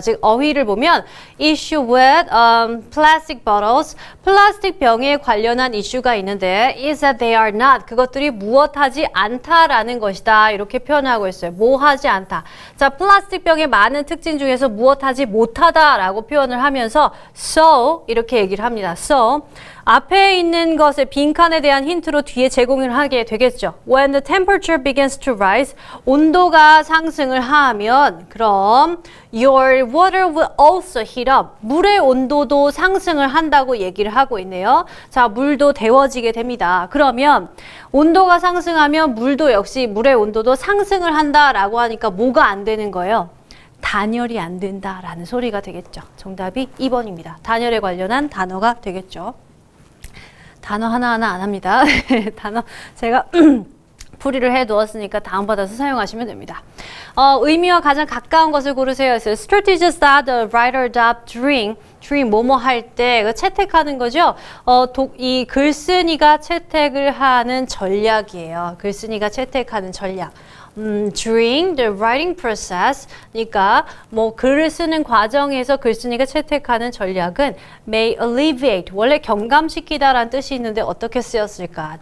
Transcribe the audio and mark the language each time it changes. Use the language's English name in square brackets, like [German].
[Korean] 즉 어휘를 보면 [English] issue with plastic bottles, [Korean] 플라스틱 병에 관련한 이슈가 있는데 [English] is that they are not, [Korean] 그것들이 무엇하지 않다라는 것이다. 이렇게 표현하고 있어요. 뭐 하지 않다. 자, 플라스틱 병의 많은 특징 중에서 무엇하지 못하다라고 표현을 하면서 so 이렇게 얘기를 합니다. So 앞에 있는 것의 빈칸에 대한 힌트로 뒤에 제공을 하게 되겠죠. [English] When the temperature begins to rise, [Korean] 온도가 상승을 하면 그럼 [English] your water will also heat up. [Korean] 물의 온도도 상승을 한다고 얘기를 하고 있네요. 자, 물도 데워지게 됩니다. 그러면 온도가 상승하면 물도 역시 물의 온도도 상승을 한다라고 하니까 뭐가 안 되는 거예요? 단열이 안 된다라는 소리가 되겠죠. 정답이 2번입니다. 단열에 관련한 단어가 되겠죠. 단어 하나하나 안 합니다. 단어 제가 풀이를 해두었으니까 다운받아서 사용하시면 됩니다. 의미와 가장 가까운 것을 고르세요. [English] Strategies that the writer adopt during [Korean] 뭐뭐 할 때 채택하는 거죠. 이 글쓴이가 채택을 하는 전략이에요. 글쓴이가 채택하는 전략. [English] During the writing process, [Korean] 그러니까 뭐 글을 쓰는 과정에서 글쓴이가 채택하는 전략은 [English] may alleviate, [Korean] 원래 경감시키다라는 뜻이 있는데 어떻게 쓰였을까?